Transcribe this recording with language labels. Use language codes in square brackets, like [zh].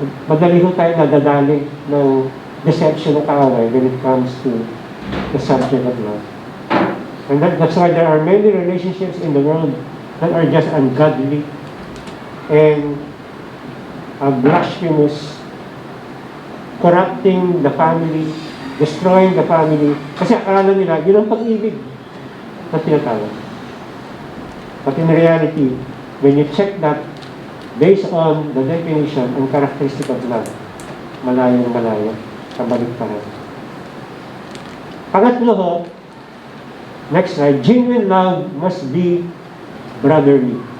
[tl] Madali ho tayo nadadali ng [en] deception of kaaway when it comes to the subject of love. And that's why there are many relationships in the world that are just ungodly and blasphemous, corrupting the family, destroying the family. [tl] Kasi akala nila, yun ang pag-ibig na tinatawag. [en] But in reality, when you check that, based on the definition and characteristic of love, [tl] malayo, kabalik pa rin. Pangatlo ho, [en] next slide, genuine love must be brotherly.